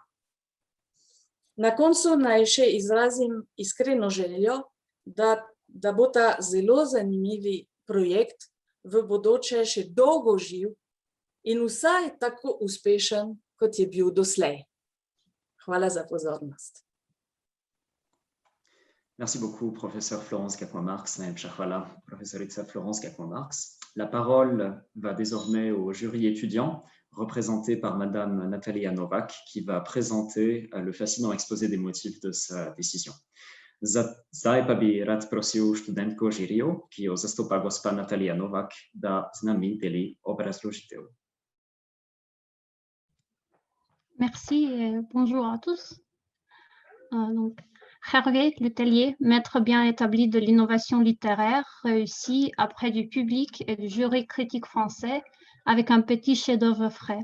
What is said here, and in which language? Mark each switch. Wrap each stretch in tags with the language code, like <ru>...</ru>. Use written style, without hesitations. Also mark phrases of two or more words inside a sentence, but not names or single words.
<sl>Na koncu naj še izrazim iskreno željo, da bo ta zelo zanimivi projekt v bodoče še dolgo živ in vsaj tako uspešen, kot je bil doslej. Hvala za pozornost.</sl> <fr>Merci beaucoup, professeur Florence Gapouin-Marx.</fr> <sl>Najlepša hvala, professorica Florence Gapouin-Marx.</sl> <fr>La parole va désormais au jury étudiant, représenté par Madame Natalia Novak, qui va présenter le fascinant exposé des motifs de sa décision.</fr> <sl>Zdaj pa bi rad prosil študentko žirijo, ki jo zastopa gospa Natalia Novak, da z nami deli obrazložitev.</sl> <fr>Merci et bonjour à tous. Donc, Hervé Letellier, maître bien établi de l'innovation littéraire, réussit auprès du public et du jury critique français avec un petit chef-d'œuvre frais.</fr>